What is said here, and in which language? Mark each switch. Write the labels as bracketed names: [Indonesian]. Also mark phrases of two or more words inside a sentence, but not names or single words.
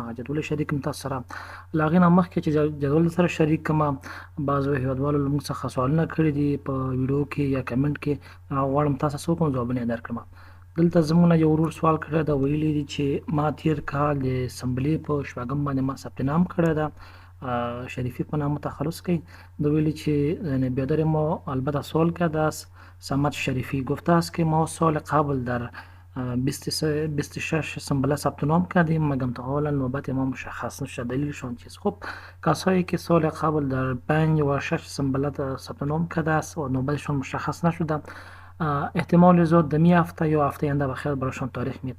[Pashto] هغه جدول شریک کړم تاسو سره. له هغې نه مخکې چې جدول سره شریک کړم، بعضو هیوادوالو له موږ څخه سوالونه کړي دي په ویډیو کې یا کمنټ کې. غواړم تاسو څه وکړم، ځوابونه یې درکړم. دلته زموږ نه یو ورور سوال کړی ده، ویلي دي چې ما تیر کال د اسمبلۍ په شپږم باندې ما ثبت نام کړی ده، شریفی په نام تخلص کی. ده ویلی چې [Persian] بیادر ما البته سوال کرده است. سمت شریفی گفته است که ما سال قبل در 26 سنبله ثبت نام کردیم، مگم تا حالا نوبت ما مشخص نشده. دلیلشان چیست؟ خب کسایی که سال قبل در 5 و 6 سنبله ثبت نام کرده است و نوبتشان مشخص نشده، احتمال زیاد در می هفته یا هفته آینده بخیر برایشان تاریخ میده.